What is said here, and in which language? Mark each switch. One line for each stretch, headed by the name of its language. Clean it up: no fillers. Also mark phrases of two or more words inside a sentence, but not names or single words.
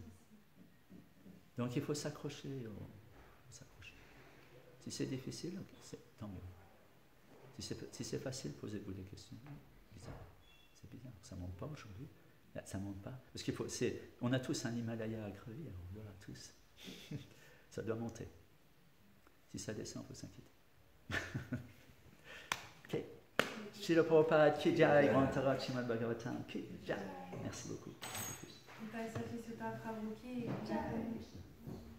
French: Donc, il faut s'accrocher. Si c'est difficile, tant mieux. Si c'est facile, posez-vous des questions. C'est bizarre. Ça ne monte pas aujourd'hui. Ça ne monte pas. Parce on a tous un Himalaya à gravir. Voilà, tous. Ça doit monter. Si ça descend, il faut s'inquiéter. Ok.
Hindi: Srila Prabhupada, ki jai, Grantara, Srimad Bhagavatam, ki jai.
French: Merci beaucoup.